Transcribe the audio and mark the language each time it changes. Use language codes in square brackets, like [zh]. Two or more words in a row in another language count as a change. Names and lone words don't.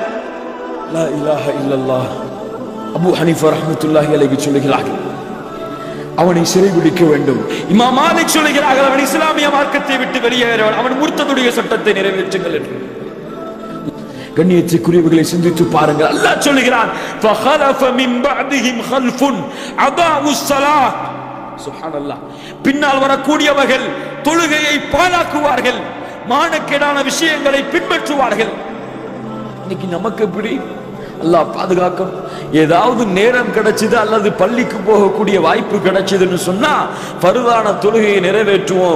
[ar] لا إله إلا الله. [ta] அபூ ஹனீஃபா [ar] رحمة الله عليه [ta] சொல்கிறார்கள், அவனை சிறைபிடிக்க வேண்டும். இமாம் மாலிக் சொல்கிறார்கள், அவன் இஸ்லாமிய மார்க்கத்தை விட்டு வெளியேறவன், அவன் முர்த்ததுடைய சட்டத்தை நிறைவேற்றுங்கள் என்று. கண்ணியத்துக்குரியவர்களை சிந்தித்து பாருங்கள். அல்லாஹ் சொல்கிறான், [ar] فَخَلَفَ مِنْ بَعْدِهِمْ خَلْفٌ أَضَاعُوا الصَّلَاةَ. سبحان الله. [ta] பின்னால் வரக்கூடியவர்கள் தொழுகையை பாழாக்குவார்கள். மானக்கேடான விஷயங்களை பின்பற்றுவார்கள். இன்னைக்கு நமக்கு எப்படி? அல்லாஹ் பாதுகாக்கும். ஏதாவது நேரம் கிடைச்சது அல்லது பள்ளிக்கு போகக்கூடிய வாய்ப்பு கிடைச்சதுன்னு சொன்னா பருதான தொழுகையை நிறைவேற்றுவோம்.